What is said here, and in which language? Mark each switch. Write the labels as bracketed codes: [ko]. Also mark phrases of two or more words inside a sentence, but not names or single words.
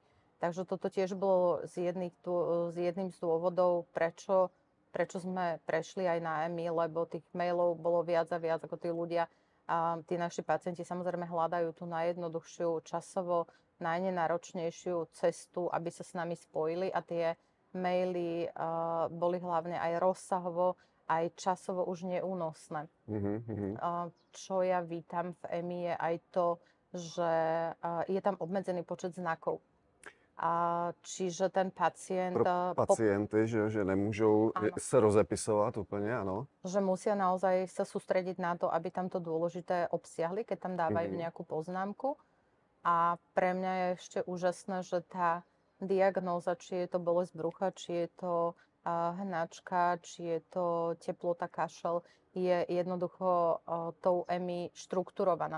[sk] Takže toto tiež bolo z jedným z dôvodov, prečo sme prešli aj na EMI, lebo tých mailov bolo viac a viac, ako tí ľudia a tí naši pacienti samozrejme hľadajú tú najjednoduchšiu, časovo najnenáročnejšiu cestu, aby sa s nami spojili a tie maily boli hlavne aj rozsahovo, aj časovo už neúnosné. Čo ja vítam v EMI je aj to, že je tam obmedzený počet znakov. Čiže ten pacient... [cs] Pro pacienty, že nemůžou se rozepisovat úplně, ano. [sk] Že musia naozaj sa sústrediť na to, aby tam to dôležité obsiahli, keď tam dávajú nejakú poznámku. A pre mňa je ešte úžasné, že tá diagnóza, či je to bolesť brucha, či je to hnačka, či je to teplota, kašel, je jednoducho tou EMI štrukturovaná.